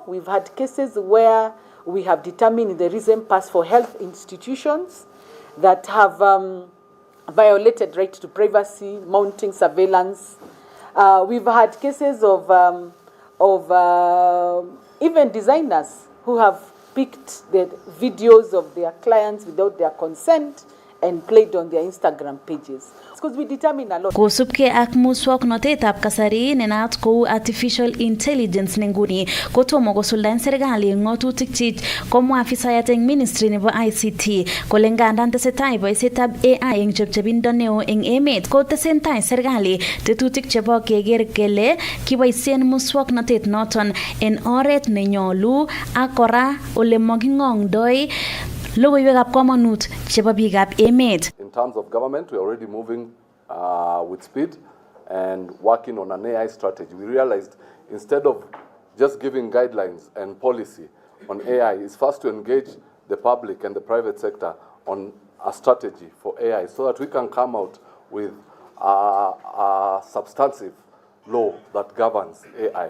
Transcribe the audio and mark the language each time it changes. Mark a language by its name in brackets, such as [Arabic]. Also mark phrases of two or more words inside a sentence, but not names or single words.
[English] We've had cases where we have determined in the recent past for health institutions that have violated right to privacy, mounting surveillance. We've had cases of even designers who have picked the videos of their clients without their consent and played on their Instagram pages. Because we determine a lot. [Kalenjin] Kosubke ak muswoknotetab kasari nenaat kou [English] artificial intelligence [Kalenjin] nenguni kotomo kosuldaen serikali ng'otutik chik komwa afisayat eng ministry nebo ICT kole ngandan tesetai boisietab AI eng chepchebindo neo eng emet ko tesentai serikali tetutik chebo keker kele kiboisien muswoknotet noton en oret nenyolu ak kora ole making'ongdoi logoiwekab komonut chebo biikab emet. [English] In terms of government, we are already moving with speed and working on an AI strategy. We realized instead of just giving guidelines and policy on AI, it's first to engage the public and the private sector on a strategy for AI so that we can come out with a substantive law that governs AI.